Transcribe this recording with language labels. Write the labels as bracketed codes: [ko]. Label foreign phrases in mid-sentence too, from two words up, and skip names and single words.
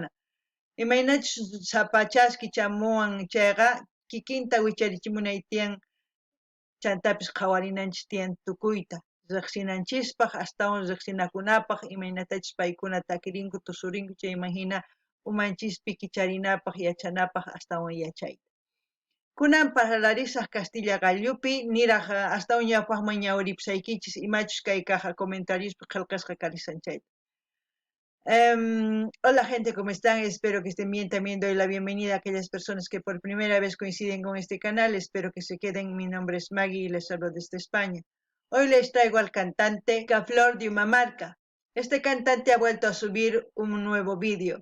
[qu] Imaynachus sapachaski chamuan chayqa kikinta wicharichimunay tiyan chantapis qhawarinanchis tiyan tukuyta riqsinanchispaq astawan riqsinakunapaq imaynatachus paykuna takirinku tusurinku chayman hina umanchispi kicharinapaq yachanapaq astawan yachayta. Kunan parlarisaq Castilla Gallupi niraq astawan ñawpaqman ñawripusaykichis imachus kay caja comentariospi qillqasqa karisanchayta. [es] Hola gente, ¿cómo están? Espero que estén bien. También doy la bienvenida a aquellas personas que por primera vez coinciden con este canal. Espero que se queden. Mi nombre es Maggie y les hablo desde España. Hoy les traigo al cantante Picaflor Diumamarca. Este cantante ha vuelto a subir un nuevo vídeo.